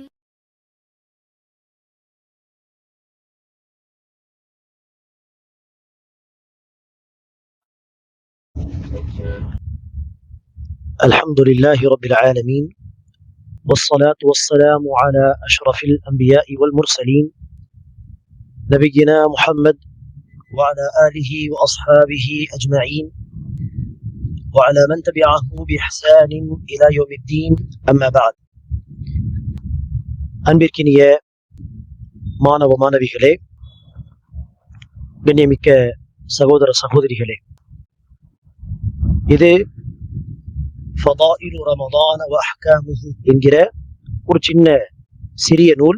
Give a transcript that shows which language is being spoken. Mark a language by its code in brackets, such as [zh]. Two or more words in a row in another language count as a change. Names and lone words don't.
[ar] الحمد لله رب العالمين، والصلاة والسلام على أشرف الأنبياء والمرسلين نبينا محمد وعلى آله وأصحابه أجمعين وعلى من تبعه بإحسان إلى يوم الدين. أما بعد. [ta] அன்பிற்கினிய மாணவ மாணவிகளே, கண்ணியமிக்க சகோதர சகோதரிகளே, இது ஃபதாயிலு ரமதான் வ அஹ்காமுஹு என்கிற ஒரு சின்ன சிறிய நூல்.